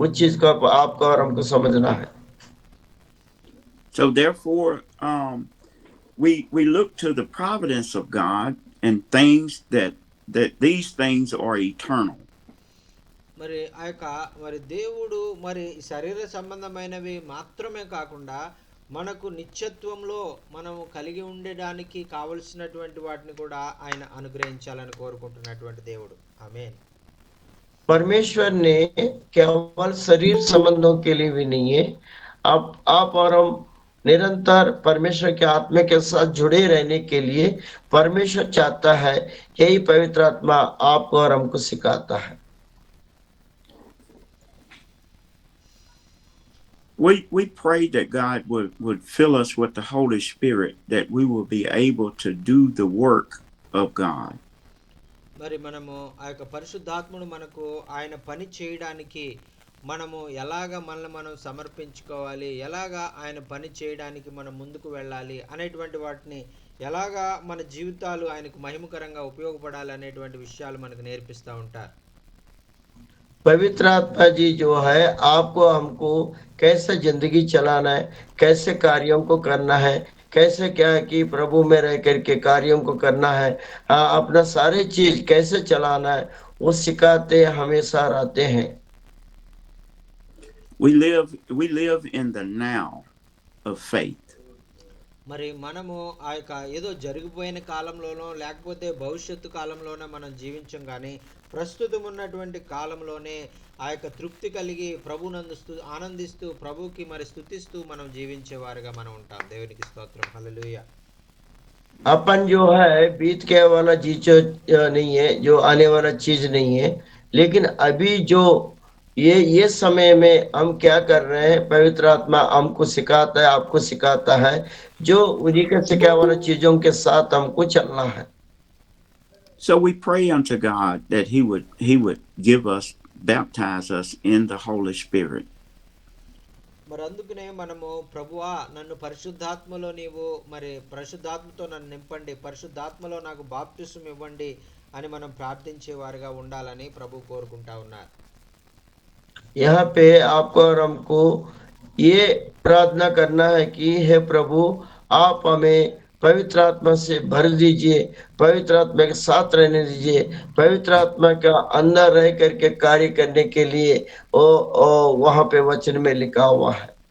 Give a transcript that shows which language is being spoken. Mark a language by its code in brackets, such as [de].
[hi] उस चीज को आपको और हमको समझना है। [en] So therefore, we look to the providence of God and things that these things are eternal. [te] మరి ఆ యొక్క మరి దేవుడు మరి శరీర సంబంధమైనవి మాత్రమే కాకుండా మనకు నిత్యత్వంలో మనము కలిగి ఉండడానికి కావలసినటువంటి వాటిని కూడా ఆయన అనుగ్రహించాలని కోరుకుంటున్నటువంటి దేవుడు. ఆమేన్. [hi] परमेश्वर ने केवल शरीर संबंधों के लिए भी नहीं है, आप और हम निरंतर परमेश्वर के आत्मा के साथ जुड़े रहने के लिए परमेश्वर चाहता है, यही पवित्र आत्मा आपको और हमको सिखाता है। [en] We pray that God would fill us with the Holy Spirit, that we will be able to do the work of God. [te] మరి మనము ఆ యొక్క పరిశుద్ధాత్ముడు మనకు ఆయన పని చేయడానికి మనము ఎలాగా మనల్ని మనం సమర్పించుకోవాలి, ఎలాగా ఆయన పని చేయడానికి మనం ముందుకు వెళ్ళాలి అనేటువంటి వాటిని, ఎలాగా మన జీవితాలు ఆయనకు మహిమకరంగా ఉపయోగపడాలి అనేటువంటి విషయాలు మనకు నేర్పిస్తూ ఉంటారు. [hi] पवित्र आत्मा जी जो है आपको हमको कैसे जिंदगी चलाना है, कैसे कार्यों को करना है, कैसे क्या है कि प्रभु में रह करके कार्यों को करना है, अपना सारे चीज कैसे चलाना है, वो सिखाते हमेशा रहते हैं। [en] We live in the now of faith. [te] మరి మనము ఆ యొక్క ఏదో జరిగిపోయిన కాలంలోనో లేకపోతే భవిష్యత్తు కాలంలోనో మనం జీవించం, కానీ ప్రస్తుతం ఉన్నటువంటి కాలంలోనే ఆ యొక్క తృప్తి కలిగి ప్రభునందు ఆనందిస్తూ ప్రభుకి మరి స్తుతిస్తూ మనం జీవించేవారుగా మనం ఉంటాం. దేవునికి స్తోత్రం. హల్లెలూయా. [hi] अपन जो है बीत के वाला चीज नहीं है, जो आने वाला चीज नहीं है, लेकिन अभी जो ये समय में हम क्या कर रहे हैं, पवित्र आत्मा हमको सिखाता है, आपको सिखाता है, जो उन्हीं के सिखाए वाला चीजों के साथ हमको चलना है। [en] So we pray unto God that he would give us, baptize us in the Holy Spirit. [te] మరి అందుకనే మనము ప్రభువా నన్ను పరిశుద్ధాత్మలో నీవు మరి పరిశుద్ధాత్మతో నన్ను నింపండి, పరిశుద్ధాత్మలో నాకు బాప్తిసం ఇవ్వండి అని మనం ప్రార్థించేవారుగా ఉండాలని ప్రభు కోరుకుంటా ఉన్నారు. [hi] यहाँ पे आपको और हमको ये प्रार्थना करना है कि हे प्रभु आप हमें पवित्र आत्मा से भर दीजिए, पवित्र आत्मा के साथ रहने दीजिए, पवित्र आत्मा का अंदर रह करके कार्य करने के लिए वहां पे वचन में लिखा हुआ है।